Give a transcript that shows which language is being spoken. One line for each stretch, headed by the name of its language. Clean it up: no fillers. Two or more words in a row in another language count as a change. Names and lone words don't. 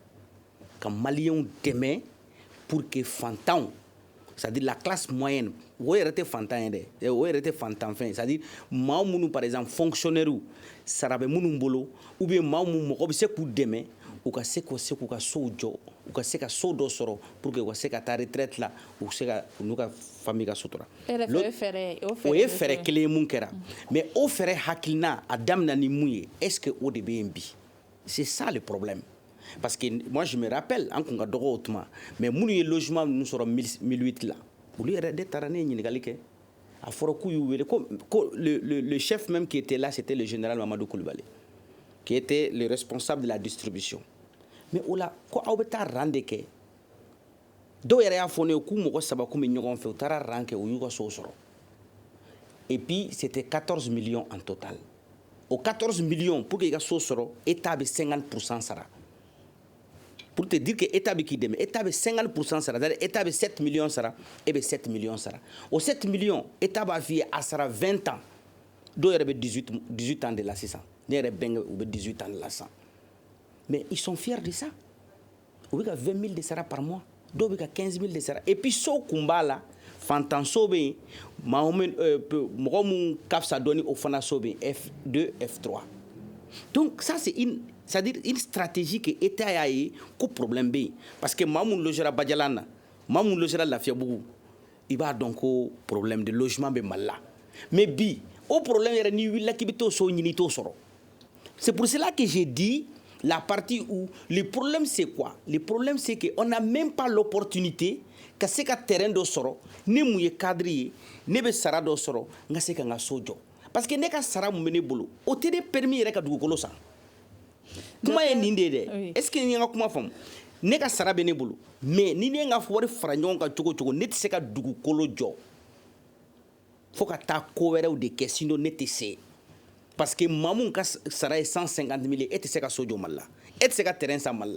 Bambara: ka maliyɛnw dɛmɛ
French: pour que
Bambara: fantanw
French: c'est-à-dire la classe moyenne
Bambara: o yɛrɛ tɛ fantan ye dɛ o yɛrɛ tɛ fantan fɛn
French: c'est-à-dire
Bambara: maa minnu
French: par exemple fonctionnaire
Bambara: sara bɛ minnu bolo
French: ou bien
Bambara: maa minnu mɔgɔ bɛ se k'u dɛmɛ u ka se k'u ka sow jɔ u ka se ka so dɔ sɔrɔ
French: pour que
Bambara: u ka se ka taa retraite la u se ka u n'u ka famille ka sutura o ye fɛɛrɛ kelen ye mun kɛra mais o fɛɛrɛ hakilina a daminɛ ni mun ye
French: est ce que
Bambara: o de bɛ yen bi
French: c'est ça le problème parce que moi je me rappelle
Bambara: an kun ka dɔgɔ o tuma mais minnu ye logement ninnu sɔrɔ 1008 la olu yɛrɛ de taara ne ye ɲininkali kɛ a fɔra k'u y'u wele ko
French: le chef même qui était là c'était le général Mamadou Koulibaly qui était le responsable de la distribution
Bambara: mais o la ko aw bɛ taa rang de kɛ dɔw yɛrɛ y'a fɔ ne ye k'u mɔgɔ 3 kun bɛ ɲɔgɔn fɛ u taara rang kɛ u y'u ka sow sɔrɔ
French: et puis c'était 14 millions en total
Bambara: o 14
French: millions pour que
Bambara: i ka so sɔrɔ état bɛ 50% sara
French: pour te dire que
Bambara: état bɛ k'i dɛmɛ état bɛ 50% sara
French: c'est-à-dire
Bambara: état bɛ 7 millions sara e bɛ 7 millions sara o 7 millions état b'a f'i ye a sara 20 ans dɔw yɛrɛ bɛ 18 ans de la sisan ne yɛrɛ bɛnkɛ u bɛ 18 ans de la sisan
French: mais ils sont fiers de ça
Bambara: u bɛ ka 20 000 de sara
French: par mois
Bambara: dɔw bɛ ka 15 000 de sara
French: et puis
Bambara: so kun b'a la fantanso bɛ yen mɔgɔ min ka fisa dɔɔni o fana so bɛ yen F2 F3
French: donc ça c'est-à-dire une stratégie que
Bambara: état y'a ye ko problème bɛ yen parce que maa min logera Bajalan na maa min logera Lafiyabugu i b'a dɔn ko
French: problème de logement
Bambara: bɛ Mali la mais bi o problème yɛrɛ n'i wulila k'i bɛ t'o so ɲini i t'o sɔrɔ
French: c'est pour cela que j'ai dit la partie où le problème c'est quoi le problème c'est que on n'a même pas l'opportunité
Bambara: ka se ka
French: terrain
Bambara: dɔ sɔrɔ ne mun ye cadre ye ne bɛ sara dɔ sɔrɔ n ka se ka n ka so jɔ parce que ne ka sara mun bɛ ne bolo o tɛ ne permis yɛrɛ ka dugukolo san kuma ye nin de ye dɛ
French: est ce que
Bambara: n ye n ka kuma faamu ne ka sara bɛ ne bolo mais ni ne ye n ka wari fara ɲɔgɔn kan cogo o cogo ne tɛ se ka dugukolo jɔ fo ka taa ko wɛrɛw de kɛ sinon ne tɛ se parce que maa min ka sara ye 150 000 e tɛ se ka so jɔ Mali la e tɛ se ka terrain san Mali la.